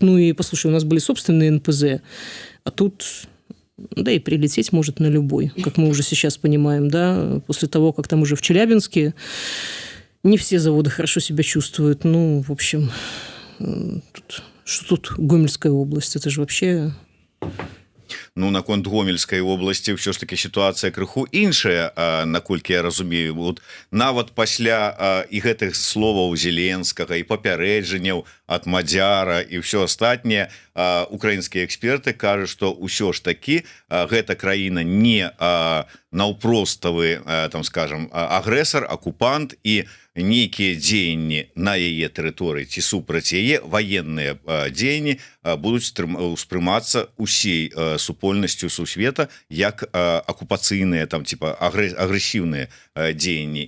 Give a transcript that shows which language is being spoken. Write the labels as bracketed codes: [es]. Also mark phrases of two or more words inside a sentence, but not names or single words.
[ru] И, послушай, у нас были собственные НПЗ, а тут... Да и прилететь может на любой, как мы уже сейчас понимаем, да, после того, как там уже в Челябинске не все заводы хорошо себя чувствуют. В общем, что тут Гомельская область, это же вообще... [be] Наконт Гомельскай обласці ўсё ж таки сітуацыя крыху іншая, наколькі я разумею. Нават пасля і гэтых словаў Зеленскага і папярэджанняў от Мадзяра і ўсё астатняе, украінскія эксперты кажуць, што ўсё ж такі гэта краіна не наўпроставы, там скажем, агрэсар, акупант, і нейкія дзеянні на яе тэрыторыі ці супраць яе ваенныя дзеянні будуць успрымацца усей супольнасцю сусвета як акупацыйныя, там типа агрэсіўныя дзеянні.